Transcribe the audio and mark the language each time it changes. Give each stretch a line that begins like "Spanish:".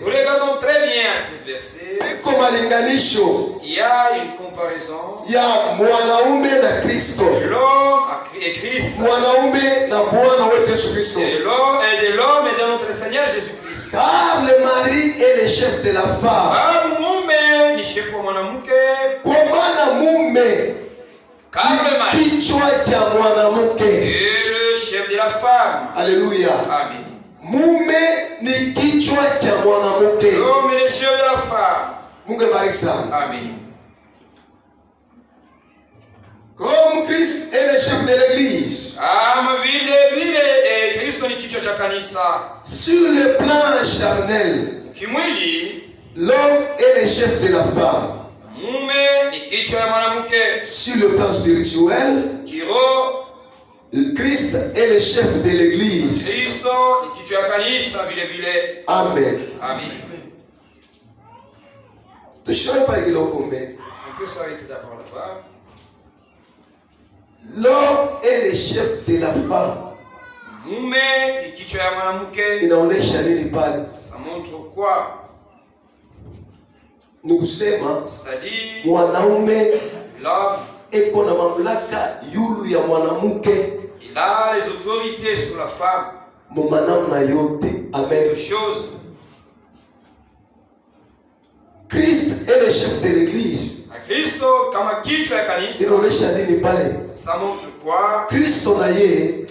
French: Nous regardons très bien ce verset.
Swahili: Iko malinganisho
French: Il y a une comparaison
Swahili: ya mwanaume na Kristo.
French: de l'homme et Christ.
Swahili: Mwanaume na Bwana wetu Yesu Kristo.
French: De l'homme et de notre Seigneur Jésus-Christ. Car le mari est le chef de la femme.
Swahili: Sababu mume ni shefu wa mwanamke. Kwa maana mume
French: Car le mari
Swahili: ni kichwa cha mwanamke.
French: est le chef de la femme. Haleluya. Amen.
Swahili: Mume ni kichwa cha mwanamke.
French: L'homme est le chef de la femme.
Swahili: Mungu abariki sana. Amen.
French: Comme Christ est le chef de l'église.
Swahili: Kama vile Kristo ni kichwa cha kanisa.
French: Sur le plan charnel,
Swahili: Kimwili,
French: L'homme est le chef de la femme.
Swahili: Mume ni kichwa ya mwanamke.
French: Sur le plan spirituel,
Swahili: Kiroho,
French: Christ est le chef de l'église.
Swahili: Kristo ni kichwa ya kanisa vile vile. Amen. Amen.
French: Tu ne sais pas qu'il est. On peut s'arrêter d'abord là-bas. L'homme est le chef de la femme.
Swahili: Mume ni kichwa ya mwanamke. Inaonesha nini pale?
French: Ça montre quoi?
Swahili: Ni kusema
French: C'est-à-dire
Swahili: mwanaume
French: l'homme,
Swahili: eko na mamlaka yulu ya mwanamke
French: il a les autorités sur la femme.
Swahili: Namna yote. Amen.
French: Deux choses. Christ est le chef de l'église.
Swahili: Kristo kama kichwa ya kanisa. Inaonesha nini pale?
French: Ça montre quoi?
Swahili: Kristo na ye